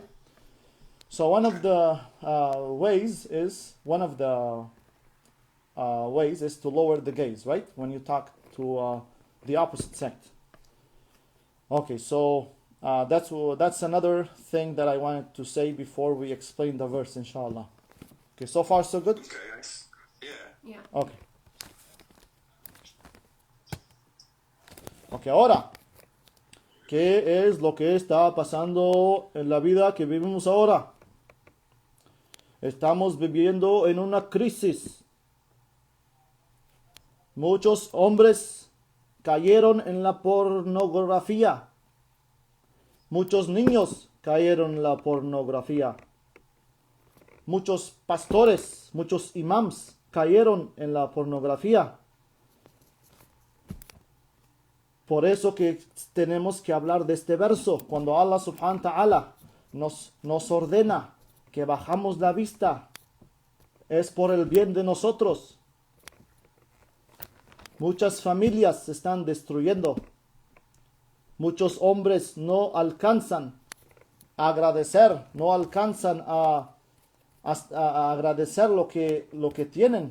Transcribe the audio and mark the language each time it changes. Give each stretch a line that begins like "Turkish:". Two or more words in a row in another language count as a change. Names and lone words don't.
English: So one of the ways is to lower the gaze, right? When you talk to the opposite sex. Okay, so that's another thing that I wanted to say before we explain the verse, inshallah. Okay, so far so good? Okay, nice. Yeah. Okay.
Spanish: Okay, ahora, ¿qué es lo que está pasando en la vida que vivimos ahora? Estamos viviendo en una crisis. Muchos hombres cayeron en la pornografía. Muchos niños cayeron en la pornografía. Muchos pastores, muchos imams cayeron en la pornografía. Por eso que tenemos que hablar de este verso. Cuando Allah
Arabic: سبحانه وتعالى
Spanish: nos ordena que bajamos la vista, es por el bien de nosotros. Muchas familias se están destruyendo. Muchos hombres no alcanzan a agradecer, no alcanzan a agradecer lo que tienen.